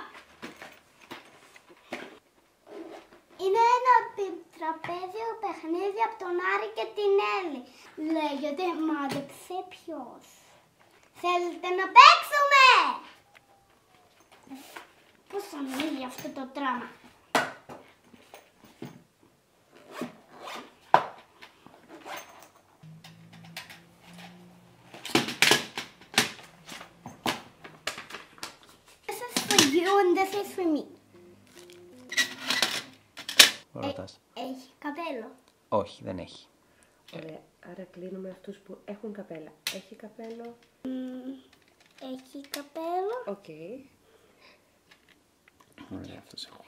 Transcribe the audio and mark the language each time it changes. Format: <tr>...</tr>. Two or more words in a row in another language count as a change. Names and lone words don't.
<el>Είναι ένα τραπέζιο παιχνίδι από τον Άρη και την Έλλη. Λέγεται μάντεψε ποιος. Θέλετε να παίξουμε? Πώς θα ανοίγει αυτό το τράμα?</el> <en>This is for you and this is for me.</en> <el>Ρωτάς. Έχει καπέλο. Όχι, δεν έχει. Ωραία, άρα κλείνουμε αυτούς που έχουν καπέλα. Έχει καπέλο. Έχει καπέλο. Οκ. Ωραία, αυτός έχω.</el>